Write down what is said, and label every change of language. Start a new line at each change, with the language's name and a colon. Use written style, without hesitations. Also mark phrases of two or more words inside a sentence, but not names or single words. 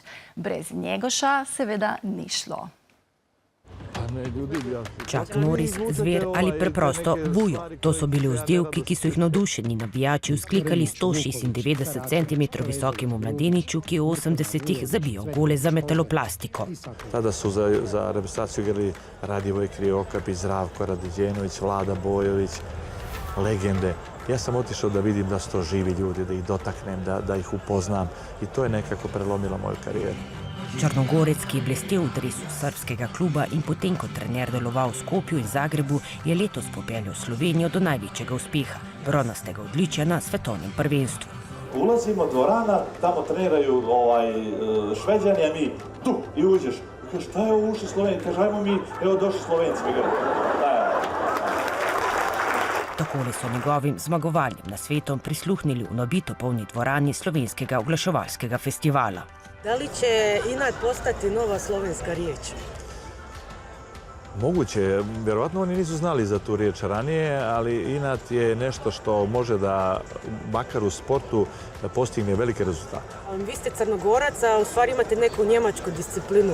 Slovenian: Brez Njegoša seveda ni šlo. Čak Noris, Zver ali preprosto Vujo. To so bili vzdevki, ki so jih navdušeni navijači vzklikali 196 cm visokemu mladeniču, ki je v 80-ih zabijal gole za metaloplastiko.
Serbian: Tada su za reprezentaciju igrali Radivoj Kriokap, Zdravko Radiđenović, Vlada Bojović, legende. Ja sam otišao da vidim da su to živi ljudi, da ih dotaknem, da ih upoznam i to je nekako prelomilo moju karijeru.
Slovenian: Črnogorec, ki je blestel v dresu srpskega kluba in potem kot trener deloval v Skopju in Zagrebu, je letos popeljal Slovenijo do največjega uspeha, bronastega odličja na svetovnem prvenstvu.
Serbian: Ulazimo dvorana, tamo treniraju Šveđani, a mi tu i uđeš. Kaže, šta je ovo ušli Sloveniji? Kaže, ajmo mi, evo došli Slovenci.
Slovenian: Takole so njegovim zmagovanjem na svetom prisluhnili v nabito polni dvorani slovenskega oglaševalskega festivala.
Serbian: Da li će inat postati nova slovenska riječ? Moguće je. Vjerovatno oni nisu znali za tu riječ ranije, ali inat je nešto što može da, makar u sportu, postigne velike rezultate. Vi ste Crnogorac, a u stvari imate neku njemačku disciplinu.